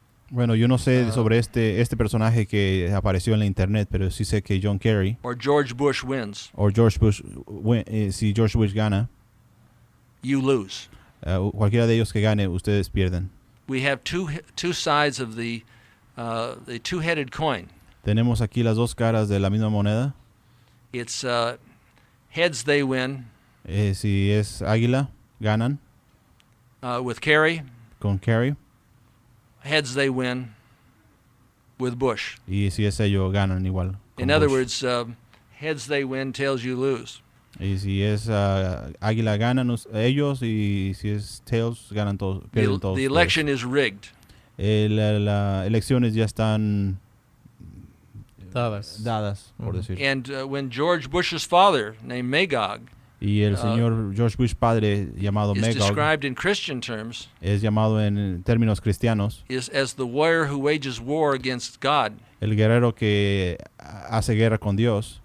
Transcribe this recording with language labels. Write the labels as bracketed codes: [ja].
[es] Bueno, yo no sé sobre este personaje que apareció en la internet, pero sí sé que John Kerry [en] Or George Bush wins. [es] o George Bush, si George Bush gana, [en] You lose. [es] Cualquiera de ellos que gane, ustedes pierden. [en] We have two sides of the two-headed coin. [es] Tenemos aquí las dos caras de la misma moneda. [en] It's heads they win. [es] Si es águila, ganan. [en] With Kerry. [es] Con Kerry. [en] Heads they win with Bush. [es] Y si es ellos, ganan igual. [en] In other words, heads they win, tails you lose. [es] Y si es águila, ganan ellos, y si es tails, ganan todos. Pierden todos. [en] The election is rigged. [es] Las elecciones ya están dadas por decir. [en] And when George Bush's father, named Magog, [es] y el señor George Bush padre, llamado [en] is [es] Magog, [en] described in Christian terms, [es] es llamado en términos cristianos, [en] is as the warrior who wages war against God [es] el guerrero que hace guerra con Dios